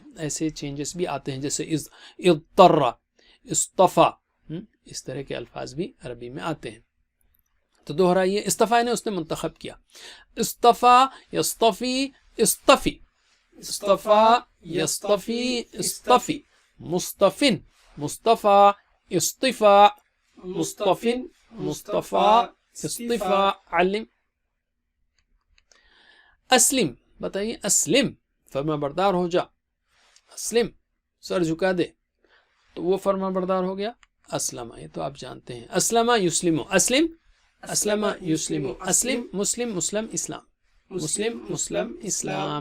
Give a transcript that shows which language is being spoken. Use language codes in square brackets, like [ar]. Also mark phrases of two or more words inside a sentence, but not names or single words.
[ur] ایسے چینجز بھی آتے ہیں، جیسے اضطر، اصطفا، اس طرح کے الفاظ بھی عربی میں آتے ہیں۔ تو دہرائیے، اصطفا نے اس نے منتخب کیا، [ar] اصطفا یصطفی اصطفی، اصطفا یصطفی اصطفی، مصطفن مصطفیٰ اصطفاء، مصطفن مصطفیٰ اصطفاء۔ [ur] علم، اسلم، بتائیے، اسلم، فرما بردار ہو جا، اسلم، سر جھکا دے، تو وہ فرما بردار ہو گیا اسلم. یہ تو آپ جانتے ہیں، [ar] اسلم یسلم، اسلم، اسلم یسلم، اسلم مسلم، مسلم اسلام، مسلم مسلم اسلام.